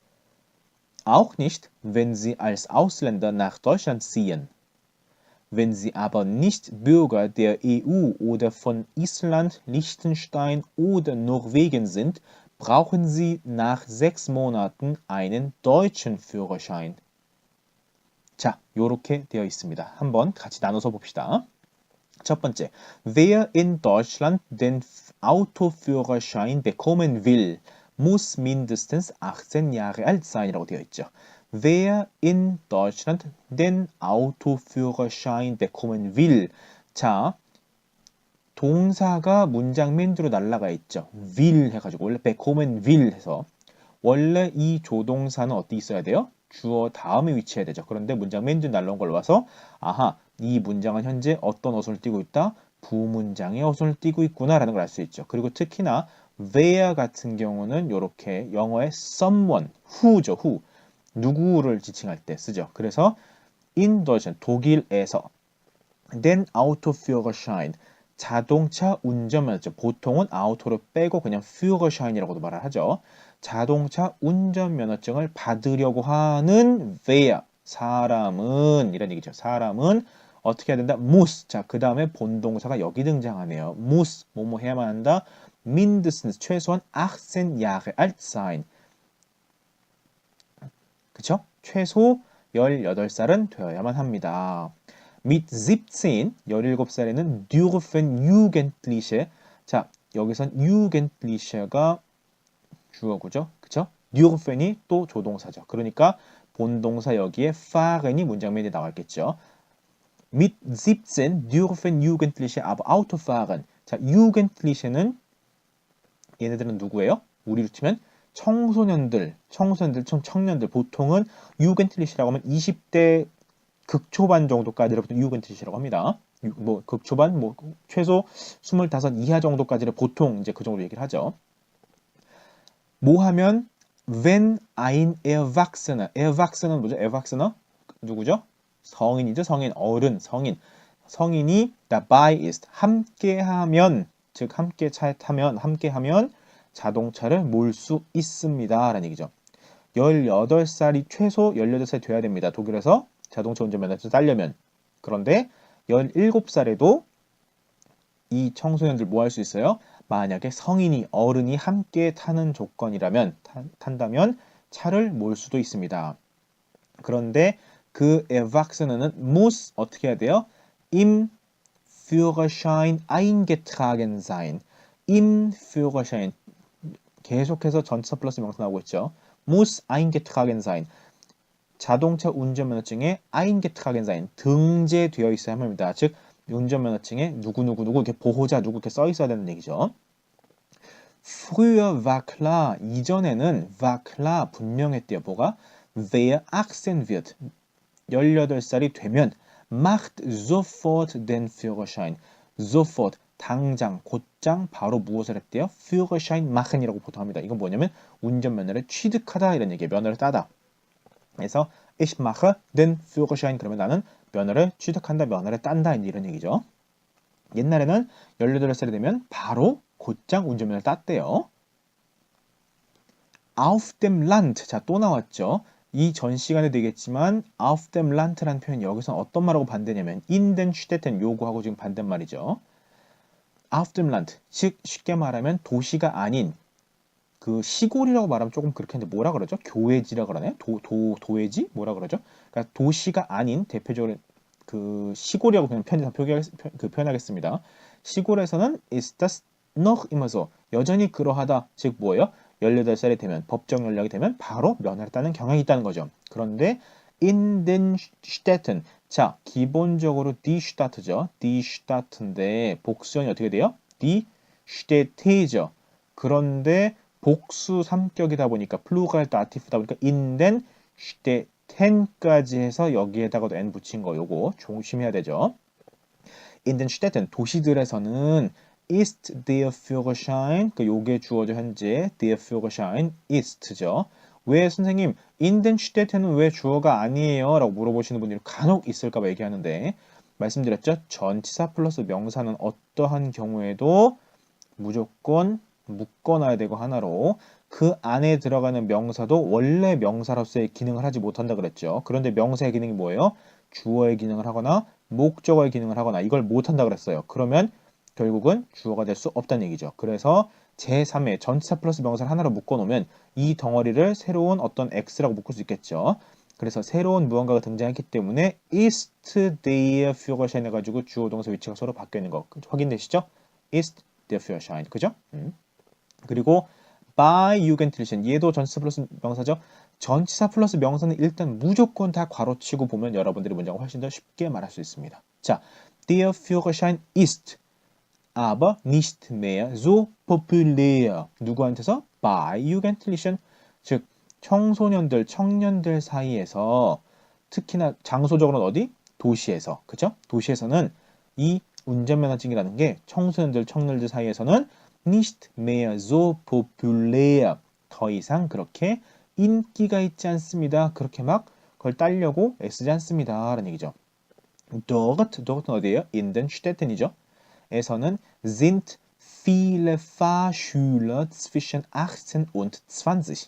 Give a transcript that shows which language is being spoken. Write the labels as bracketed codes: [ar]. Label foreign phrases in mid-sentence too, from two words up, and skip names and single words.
[de] Auch nicht, wenn sie als Ausländer nach Deutschland ziehen. Wenn sie aber nicht Bürger der EU oder von Island, Liechtenstein oder Norwegen sind, brauchen sie nach 6 Monaten einen deutschen Führerschein. [ko] 자, 요렇게 되어 있습니다. 한번 같이 나눠서 봅시다. 첫 번째, [de] wer in Deutschland den Autoführerschein bekommen will, muss mindestens 18 Jahre alt sein [ko] 이라고 되어 있죠. [de] Wer in Deutschland den Autoführerschein bekommen will. [ko] 자, 동사가 문장 맨 뒤로 날라가 있죠. will 해가지고 원래 [de] bekommen will [ko] 해서 원래 이 조동사는 어디 있어야 돼요? 주어 다음에 위치해야 되죠. 그런데 문장 맨 뒤로 날라온 걸로 와서 아하, 이 문장은 현재 어떤 어순을 띠고 있다? 부문장의 어순을 띠고 있구나라는 걸 알 수 있죠. 그리고 특히나 where 같은 경우는 이렇게 영어의 [en] someone, who [ko] 죠, who. 누구를 지칭할 때 쓰죠. 그래서 [de] in Deutschland, [ko] 독일에서 [de] den Autoführerschein, [ko] 자동차 운전면허증, 보통은 아우토를 빼고 그냥 Führerschein이라고도 말을 하죠. 자동차 운전면허증을 받으려고 하는 wer, 사람은 이런 얘기죠. 사람은 어떻게 해야 된다? muss. 자, 그 다음에 본동사가 여기 등장하네요. muss, 뭐뭐 해야만 한다. [de] mindestens, 최소한 18 Jahre alt sein. [ko] 그쵸? 최소 18살은 되어야만 합니다. [de] mit 17, 17살에는 dürfen Jugendliche. [ko] 자, 여기선 Jugendliche가 주어구죠. 그쵸? dürfen이 또 조동사죠. 그러니까 본동사 여기에 fahren이 문장 메뉴에 나와 있겠죠. [de] mit 17 dürfen Jugendliche aber Auto fahren. [ko] 자, Jugendliche는 얘네들은 누구예요? 우리로 치면 청소년들, 청년들 보통은 Jugendliche라고 하면 20대 극초반 정도까지를 보통 Jugendliche라고 합니다. 뭐 극초반, 뭐 최소 25 이하 정도까지를 보통 이제 그 정도 얘기를 하죠. 뭐 하면 [de] Wenn ein Erwachsener [ko] 뭐죠? Erwachsener 누구죠? 성인이죠. 성인, 어른, 성인. 성인이 [de] dabei ist [ko] 함께하면 즉 함께 차에 타면 함께하면 자동차를 몰 수 있습니다. 라는 얘기죠. 18살이 최소 18살이 돼야 됩니다. 독일에서 자동차 운전면허를 따려면. 그런데 17살에도 이 청소년들 뭐 할 수 있어요? 만약에 성인이 어른이 함께 타는 조건이라면 탄다면 차를 몰 수도 있습니다. 그런데 그 [de] Erwachsene는 muss [ko] 어떻게 해야 돼요? [de] Im Führerschein eingetragen sein. Im Führerschein [ko] 계속해서 전치사 플러스 명사 나오고 있죠. [de] muss eingetragen sein. [ko] 자동차 운전면허증에 [de] eingetragen sein [ko] 등재되어 있어야 합니다. 즉 운전면허증에 누구누구 이렇게 보호자 누구 이렇게 써 있어야 되는 얘기죠. [de] Früher war klar 이전에는 war klar [ko] 분명했대요. 뭐가? [de] Wer 18 wird [ko] 18살이 되면 [de] macht sofort den Führerschein. [ko] sofort 당장 곧장 바로 무엇을 했대요? [de] Führerschein machen [ko] 이라고 보통 합니다. 이건 뭐냐면 운전면허를 취득하다 이런 얘기예요. 면허를 따다. 그래서 [de] ich mache den Führerschein [ko] 그러면 나는 면허를 취득한다, 면허를 딴다 이런 얘기죠. 옛날에는 18살이 되면 바로 곧장 운전면허를 땄대요. [de] Auf dem Land [ko] 자 또 나왔죠. 이 전 시간에 되겠지만 [de] auf dem Land [ko] 라는 표현이 여기서 어떤 말하고 반대냐면 [de] in den Städten [ko] 요구하고 지금 반대말이죠. [de] auf dem Land [ko] 즉 쉽게 말하면 도시가 아닌 그 시골이라고 말하면 조금 그렇게 하는데 뭐라 그러죠? 교외지라 그러나요? 도외지? 뭐라 그러죠? 그러니까 도시가 아닌 대표적으로 그 시골이라고 그냥 표현하겠습니다. 시골에서는 [de] ist das noch immer so [ko] 여전히 그러하다. 즉 뭐예요? 18살이 되면 법정 연령이 되면 바로 면허를 따는 경향이 있다는 거죠. [de] 그런데 in den Städten [ko] 자 기본적으로 [de] die Stadt죠. die Stadt [ko] 인데 복수형이 어떻게 돼요? [de] die Städte죠. [ko] 그런데 복수 삼격이다 보니까 플루랄 다티프다 보니까 [de] in den Städten [ko] 까지 해서 여기에다가도 n 붙인 거 요거 조심해야 되죠. [de] in den Städten [ko] 도시들에서는 [de] ist der Führerschein [ko] 그 요게 주어져 현재 [de] der Führerschein ist죠. [ko] 왜 선생님 [de] in den Städten [ko] 은 왜 주어가 아니에요? 라고 물어보시는 분들이 간혹 있을까 봐 얘기하는데 말씀드렸죠. 전치사 플러스 명사는 어떠한 경우에도 무조건 묶어놔야 되고 하나로 그 안에 들어가는 명사도 원래 명사로서의 기능을 하지 못한다 그랬죠. 그런데 명사의 기능이 뭐예요? 주어의 기능을 하거나 목적어의 기능을 하거나 이걸 못한다 그랬어요. 그러면 결국은 주어가 될 수 없다는 얘기죠. 그래서 제3의 전치사 플러스 명사를 하나로 묶어놓으면 이 덩어리를 새로운 어떤 X라고 묶을 수 있겠죠. 그래서 새로운 무언가가 등장했기 때문에 [de] ist der Führerschein [ko] 해가지고 주어 동사 위치가 서로 바뀌어 있는 거 확인되시죠? [de] ist der Führerschein [ko] 그죠? 그리고 [de] by Jugendlichen [ko] 얘도 전치사 플러스 명사죠. 전치사 플러스 명사는 일단 무조건 다 괄호치고 보면 여러분들이 문장을 훨씬 더 쉽게 말할 수 있습니다. 자, [de] der Führerschein ist aber nicht mehr so populär. [ko] 누구한테서? [de] by Jugendlichen [ko] 즉 청소년들, 청년들 사이에서 특히나 장소적으로는 어디? 도시에서 그죠? 도시에서는 이 운전면허증이라는 게 청소년들, 청년들 사이에서는 [de] nicht mehr so populär [ko] 더 이상 그렇게 인기가 있지 않습니다. 그렇게 막 그걸 따려고 애쓰지 않습니다. 라는 얘기죠. dort는 어디예요? [de] in den Städten이죠. 에서는 sind viele Fahrschüler zwischen 18 und 20.